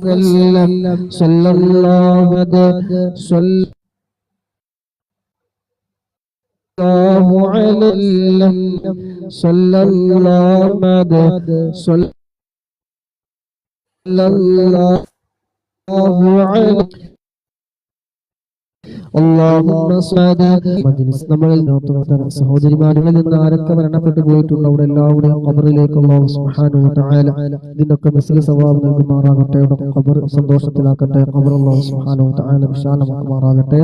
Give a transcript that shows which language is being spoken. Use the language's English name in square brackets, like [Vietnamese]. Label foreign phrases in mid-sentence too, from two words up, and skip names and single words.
[Arabic] وسلم صلى الله عليه صلى الله صلى الله عليه [Malayalam] മജ്‌ലിസ് നമ്മളിൽ നോക്കുന്ന സഹോദരിമാരിൽ നിന്ന് ആരൊക്കെ മരണപ്പെട്ടു പോയിട്ടുണ്ട് അവിടെ എല്ലാവരുടെയും ഖബറിലേക്ക് അല്ലാഹു [Arabic] سبحانه وتعالى [Malayalam] ഇതിനൊക്കെ [Arabic] مثل ثواب [Malayalam] നൽകുമാറാകട്ടെ. ഖബർ സന്തോഷത്തിലാക്കട്ടെ. ഖബർ അല്ലാഹു [Arabic] سبحانه وتعالى [Malayalam] വിശാലമാക്കുമാറാകട്ടെ.